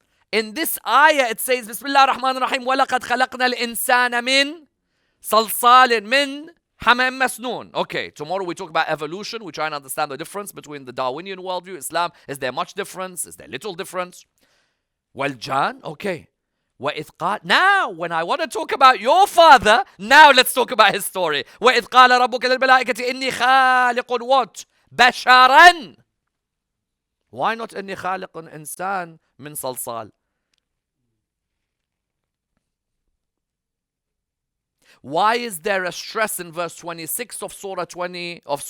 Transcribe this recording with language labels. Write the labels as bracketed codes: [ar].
[en] In this ayah it says, [ar] Bismillah ar-Rahman ar-Rahim, وَلَقَدْ خَلَقْنَا الْإِنسَانَ مِنْ صَلْصَالٍ مِنْ حَمَإٍ مَسْنُونٍ. [en] Okay, tomorrow we talk about evolution. We try and understand the difference between the Darwinian worldview, Islam. Is there much difference? Is there little difference? Well, Jan, okay. [ar] وَإِذْ قَالَ. [en] Now, when I want to talk about your father, now let's talk about his story. [ar] وَإِذْ قَالَ رَبُّكَ لِلْمَلَائِكَةِ إِنِّي خَالِقٌ [en] what? [ar] بَشَرًا. [en] Why not [ar] إِنِّي خَالِقٌ إِنسان مِنْ صَلْصَالٍ? [en] Why is there a stress in verse 26 of Surah 15?